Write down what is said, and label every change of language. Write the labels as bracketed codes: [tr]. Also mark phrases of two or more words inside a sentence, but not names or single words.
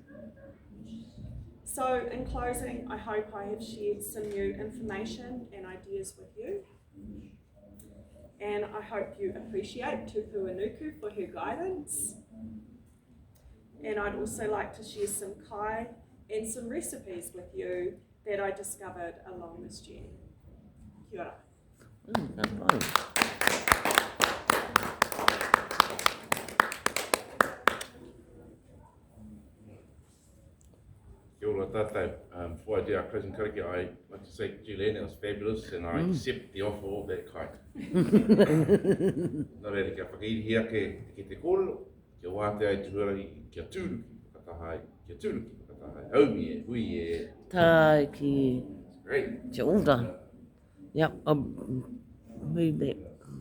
[en] So in closing, I hope I have shared some new information and ideas with you. And I hope you appreciate Tupunuku for her guidance. And I'd also like to share some kai and some recipes with you that I discovered along this journey. [mi] Kia ora. [en] That's fine. [mi] Kia ora tātou. [en] Before I do our closing karakia, I'd like to say, Julianne, it was fabulous, and I accept the offer of that kai. [mi] Nā reira kia whakairihia ke te kōrero, kia wāte ai tuara kia tūruki whakatahai, kia tūruki whakatahai. Haumi e, hui e. Tā ki [en] Great. [mi] te ora. [en] Yep, I'll move that